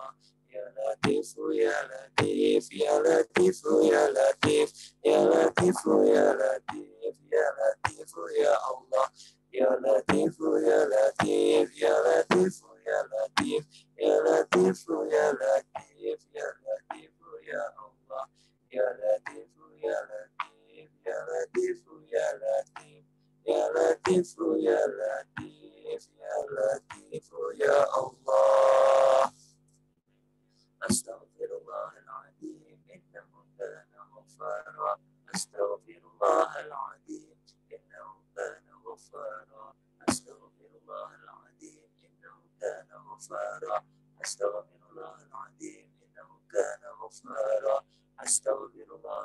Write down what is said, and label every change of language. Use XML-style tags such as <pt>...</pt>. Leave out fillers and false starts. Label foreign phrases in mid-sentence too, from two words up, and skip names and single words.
<ar>يا لطيف يا لطيف يا لطيف يا لطيف يا لطيف يا لطيف يا لطيف يا الله يا لطيف يا لطيف يا لطيف يا لطيف يا لطيف يا لطيف يا لطيف يا الله يا لطيف يا لطيف يا لطيف يا لطيف يا لطيف يا لطيف يا لطيف يا الله أستغفر الله العظيم إنه كان غفارا أستغفر الله العظيم إنه كان غفارا أستغفر الله العظيم إنه كان غفارا أستغفر الله العظيم إنه كان غفارا أستغفر الله</ar>